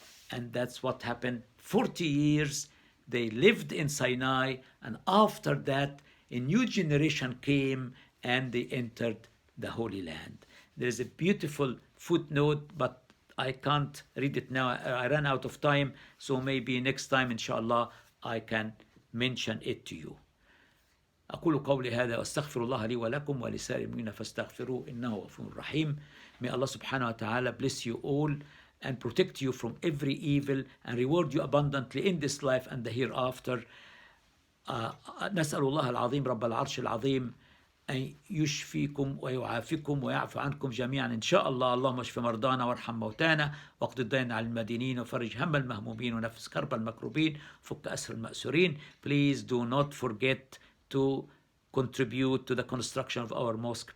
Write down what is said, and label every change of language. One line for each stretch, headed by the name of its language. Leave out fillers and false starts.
English: And that's what happened. 40 years they lived in Sinai, and after that a new generation came and they entered the Holy Land. There's a beautiful footnote, but I can't read it now. I ran out of time, so maybe next time inshallah I can mention it to you.
Arabic: أقول قولي هذا وأستغفر الله لي ولكم ولسائر المؤمنين فاستغفروه إنه غفور رحيم.
English: May Allah subhanahu wa ta'ala bless you all and protect you from every evil and reward you abundantly in this life and the hereafter.
Arabic: نسأل الله العظيم رب العرش العظيم أن يشفيكم ويعافيكم ويعفو عنكم جميعا إن شاء الله. اللهم اشف مرضانا وارحم موتانا واقض الدين على المدينين وفرج هم المهمومين ونفس كرب المكروبين فك أسر المأسورين.
English: Please do not forget to contribute to the construction of our mosque.